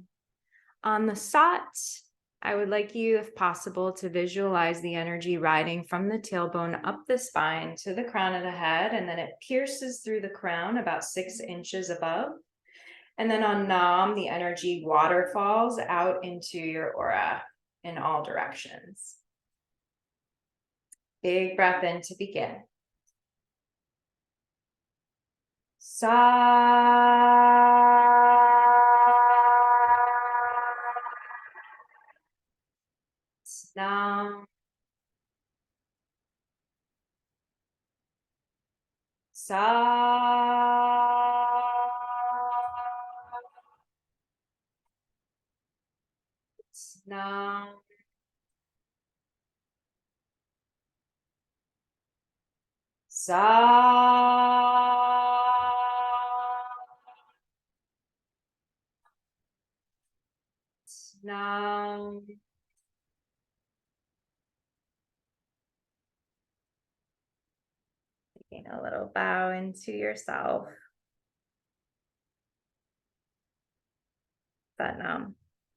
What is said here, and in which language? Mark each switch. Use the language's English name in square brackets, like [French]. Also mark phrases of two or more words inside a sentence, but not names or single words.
[English] On the sat, I would like you, if possible, to visualize the energy riding from the tailbone up the spine to the crown of the head, and then it pierces through the crown about 6 inches above. And then on nam, the energy waterfalls out into your aura in all directions. Big breath in to begin. Sa. Nam. Sa. Nam. Sa. Nam. Taking a little bow into yourself. [Punjabi] Sat Nam.